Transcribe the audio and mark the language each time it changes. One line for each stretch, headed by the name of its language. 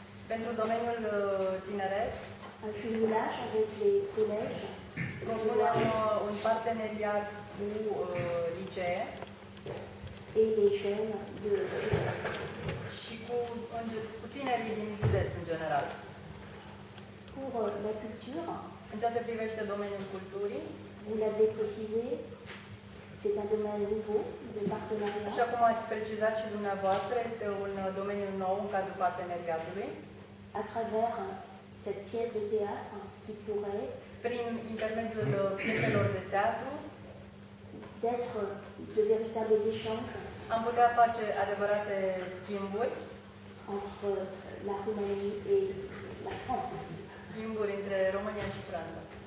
Romanian: pentru domeniul tineret.
French: un jumelage avec les collèges,
Romanian: Propunem un parteneriat cu licee
French: et les jeunes de
Romanian: și cu tinerii din județ în general.
French: pour la culture,
Romanian: În ceea ce privește domeniul culturii,
French: vous l'avez précisé, c'est un domaine nouveau de
Romanian: așa
French: partenariat
Romanian: cum ați precizat și dumneavoastră, este un domeniu nou în cadrul parteneriatului,
French: à travers cette pièce de théâtre qui pourrait
Romanian: prin intermediul pieselor de teatru.
French: d'être de véritables échanges
Romanian: Am putea face adevărate schimburi,
French: entre la Roumanie et la France aussi.
Romanian: schimburi între România și Franța.